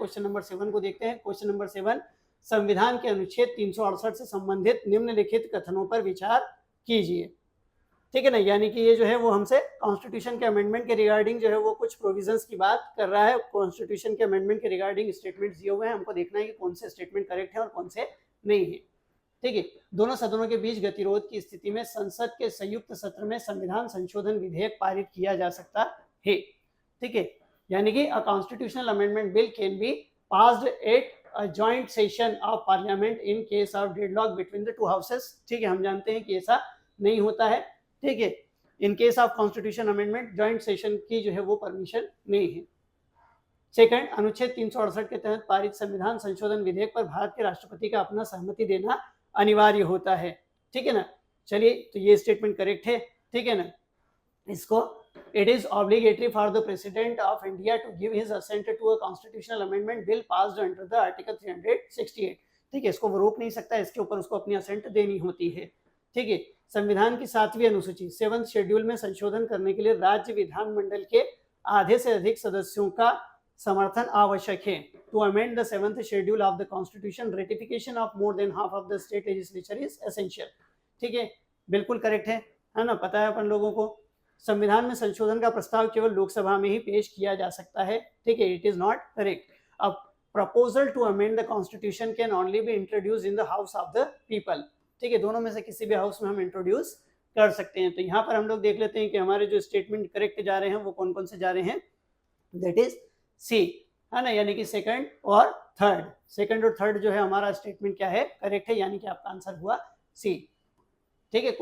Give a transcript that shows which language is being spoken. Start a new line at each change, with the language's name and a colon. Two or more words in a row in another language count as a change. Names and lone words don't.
Hindi: क्वेश्चन नंबर 7 को देखते हैं। क्वेश्चन नंबर 7, संविधान के अनुच्छेद 368 से संबंधित निम्नलिखित कथनों पर विचार कीजिए, ठीक है ना, यानी कि ये जो है वो हमसे कॉन्स्टिट्यूशन के अमेंडमेंट के रिगार्डिंग जो है वो कुछ प्रोविजंस की बात कर रहा है। कॉन्स्टिट्यूशन के अमेंडमेंट के रिगार्डिंग स्टेटमेंट्स दिए हुए हैं, हमको देखना है कि कौन से
English: statement correct
Hindi: है और कौन से नहीं है, ठीक है। दोनों सदनों के बीच गतिरोध की स्थिति में संसद के संयुक्त सत्र में संविधान संशोधन विधेयक पारित किया जा सकता है, ठीक है, यानी कि
English: a constitutional amendment bill can be passed at a joint session of parliament in case of deadlock between the two houses,
Hindi: ठीक है। हम जानते हैं कि ऐसा नहीं होता है, ठीक है,
English: in case of constitution amendment
Hindi: जॉइंट सेशन की जो है वो परमिशन नहीं है। सेकंड, अनुच्छेद 368 के तहत पारित संविधान संशोधन विधेयक पर भारत के राष्ट्रपति का अपना सहमति देना अनिवार्य होता है, ठीक है ना। चलिए तो ये
English: statement correct
Hindi: है, ठीक है ना। इसको
English: it is obligatory for the president of india to give his assent to a constitutional amendment bill passed under the article 368,
Hindi: ठीक है, इसको वो रोक नहीं सकता, इसके ऊपर उसको अपनी असेंट देनी होती है, ठीक है। संविधान की 7वीं अनुसूची 7th शेड्यूल में संशोधन करने के लिए राज्य विधानमंडल के आधे से अधिक सदस्यों का समर्थन आवश्यक है।
English: to amend the 7th schedule of the constitution ratification of more than half of the state legislature is essential,
Hindi: ठीक है, बिल्कुल करेक्ट है ना, पता है अपन लोगों को। संविधान में संशोधन का प्रस्ताव केवल लोकसभा में ही पेश किया जा सकता है, ठीक है,
English: it is not correct. a proposal to amend the constitution can only be introduced in the house of the people,
Hindi: ठीक है, दोनों में से किसी भी हाउस में हम इंट्रोड्यूस कर सकते हैं। तो यहाँ पर हम लोग देख लेते हैं कि हमारे जो
English: statement correct
Hindi: जा रहे हैं वो कौन कौन से जा रहे हैं,
English: that is C,
Hindi: है ना, यानी कि सेकंड और थर्ड। सेकंड और थर्ड जो है हमारा स्टेटमेंट क्या है, करेक्ट है, यानी कि आपका आंसर हुआ सी, ठीक है।